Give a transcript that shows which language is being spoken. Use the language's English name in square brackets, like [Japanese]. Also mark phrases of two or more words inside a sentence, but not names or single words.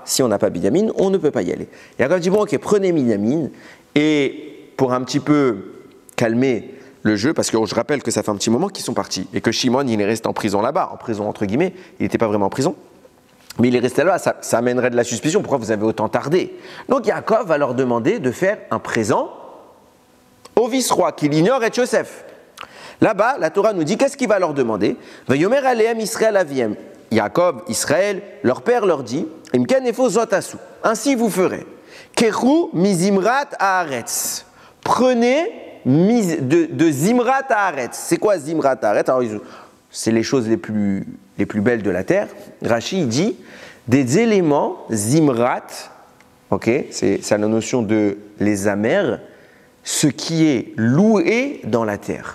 [French] si on n'a pas Binyamin, on ne peut pas y aller. Yaakov dit, bon ok, prenez Binyamin, et pour un petit peu calmer le jeu, parce que je rappelle que ça fait un petit moment qu'ils sont partis, et que Shimon, il est resté en prison là-bas, en prison entre guillemets, il n'était pas vraiment en prison, mais il est resté là, ça amènerait de la suspicion, pourquoi vous avez autant tardé? Donc Yaakov va leur demander de faire un présent au vice-roi, qu'il ignore et Yosef. Là-bas, la Torah nous dit, qu'est-ce qu'il va leur demander? [Hebrew] Vayomer alehem Israël aviem. [French] Yaakov, Israël, [Hebrew] leur père leur dit, Imken efo zotasu. [French] Ainsi vous ferez. [Hebrew] Keru mizimrat haaretz. [French] Prenez de [Hebrew] Zimrat haaretz. [French] C'est quoi [Hebrew] Zimrat haaretz? [French] Alors, c'est les choses les plus belles de la terre. Rashi dit, des éléments Zimrat, ok, c'est la notion de les amers, ce qui est loué dans la terre.